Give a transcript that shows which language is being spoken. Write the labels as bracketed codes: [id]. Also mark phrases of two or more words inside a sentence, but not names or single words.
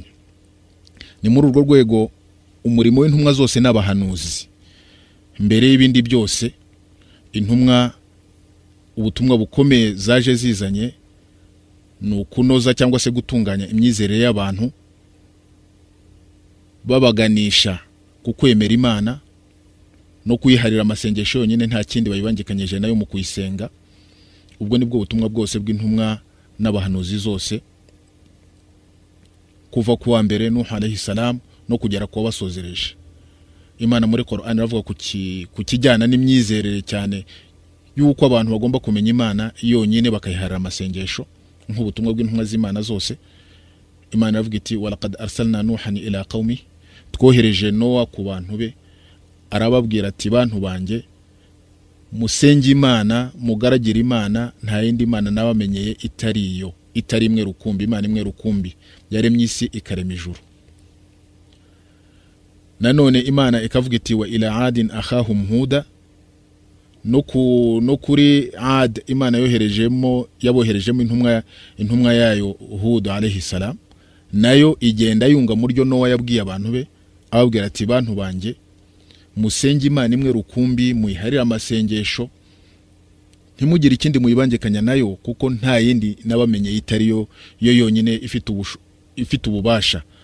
[rw] Ni muri urwo rwego umurimo w'intumwa zose n'abahanuzi, mbere y'ibindi byose, intumwa ubutumwa bukomeye zaje zizanye ni ukunoza cyangwa se gutunganya imyizerere y'abantu, babaganisha ku kwemera Imana no kuyiharira amasengesho yonyine, nta kindi bayibangikanyije nayo mu kuyisenga. Ubwo nibwo butumwa bwose bw'intumwa n'abahanuzi zose, kuva kuwa mbere Nuh [ar] عليه السلام [rw] no kugera ku basozereje. Imana muri Qur'an iravuga ku kijyana n'imyizerere cyane yuko abantu bagomba kumenya Imana yonyine bakayiharira amasengesho nk'ubutumwa bw'intumwa z'Imana zose. Imana iravuga iti [ar] ولقد أرسلنا نوحا إلى قومي, [rw] twohereje Nowa ku bantu be, arababwira ati bantu banjye musenge Imana mugaragira Imana, nta yindi Imana nabamenyeye itari imwe rukumbi, Imana imwe rukumbi yaremye isi ikarema ijuru. Nanone Imana ikavuga iti [ar] وإلى عاد أخاهم هودا, [rw] no kuri Ad Imana yaboherejemo intumwa yayo Hud [ar] عليه السلام, [rw] nayo igenda yunga muryo Nowa yabwiye abantu be, ababwira ati bantu banjye musenge Imana imwe rukumbi, muyiharira amasengesho, ntimugire ikindi muyibangikanya nayo, kuko nta yindi nabamenye itari yo yonyine ifite ububasha.